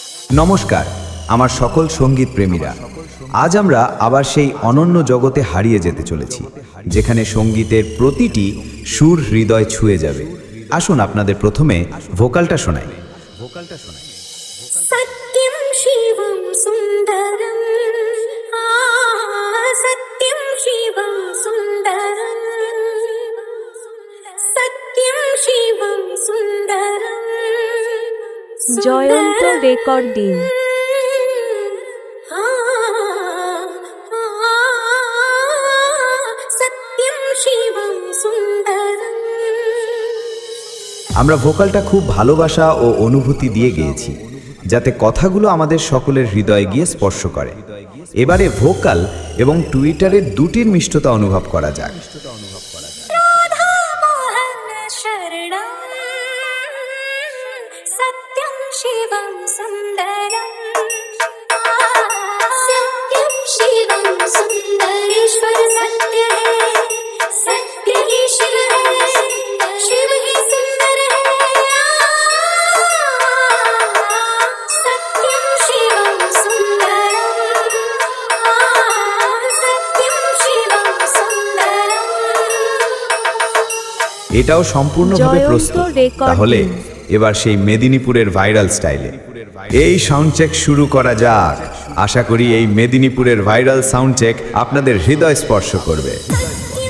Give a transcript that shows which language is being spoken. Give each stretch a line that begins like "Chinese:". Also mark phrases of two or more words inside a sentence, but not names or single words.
Bangla: নমস্কার আমার সকল সঙ্গীত প্রেমীরা। আজ আমরা আবার সেই অনন্য জগতে হারিয়ে যেতে চলেছি, যেখানে সঙ্গীতের প্রতিটি সুর হৃদয় ছুঁয়ে যাবে। আসুন আপনাদের প্রথমে ভোকালটা শোনাই।
Hindi: सत्यम शिवम सुंदरम, सत्यम शिवम सुंदरम, सत्यम शिवम सुंदरम।
Bangla: জয়ন্ত রেকর্ডিং।
Hindi: सत्यम शिवम सुंदरम।
Bangla: আমরা ভোকালটা খুব ভালোবাসা ও অনুভূতি দিয়ে গেয়েছি, যাতে কথাগুলো আমাদের সকলের হৃদয়ে গিয়ে স্পর্শ করে। এবারে ভোকাল এবং টুইটারের দুটির মিষ্টতা অনুভব করা যাক।
Hindi: राधा मोहन शरणम, सत्यम शिवम सुंदरम, सत्यम शिवम सुंदरेश्वर सत्य है, सत्य ही शिव है, शिव ही सुंदर है। सत्यम शिवम सुंदरम, सत्यम शिवम सुंदरम।
Bangla: এটাও সম্পূর্ণভাবে জয়ন্ত প্রস্তুত। রেকর্ডিং। তাহলে এবার সেই মেদিনীপুরের ভাইরাল স্টাইলে এই সাউন্ড চেক শুরু করা যাক। আশা করি এই মেদিনীপুরের ভাইরাল সাউন্ড চেক আপনাদের হৃদয় স্পর্শ করবে।